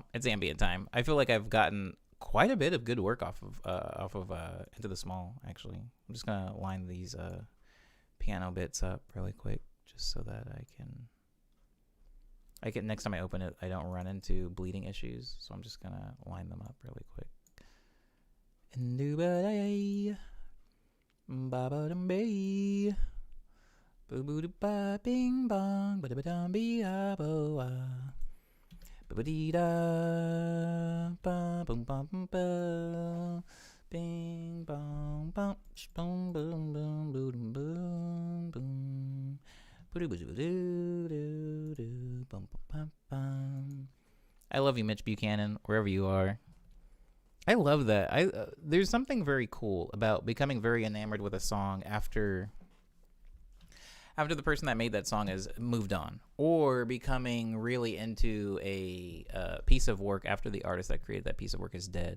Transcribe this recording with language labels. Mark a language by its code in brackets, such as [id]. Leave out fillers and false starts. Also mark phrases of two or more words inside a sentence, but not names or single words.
[en] I feel like I've gotten quite a bit of good work off of Into the Small. Actually, I'm just gonna line these piano bits up really quick, just so that I can next time I open it, I don't run into bleeding issues. So I'm just gonna line them up really quick. Bing bong, ba da ba dum be ah bo ah, ba ba dee da, ba boom bum bum ba, bing bong bum, boom boom boom boom boom boom, boo boo doo doo doo, bum bum bum. I love you, Mitch Buchanan, wherever you are. I love that. There's something very cool about becoming very enamored with a song after the person that made that song has moved on, or becoming really into a piece of work after the artist that created that piece of work is dead.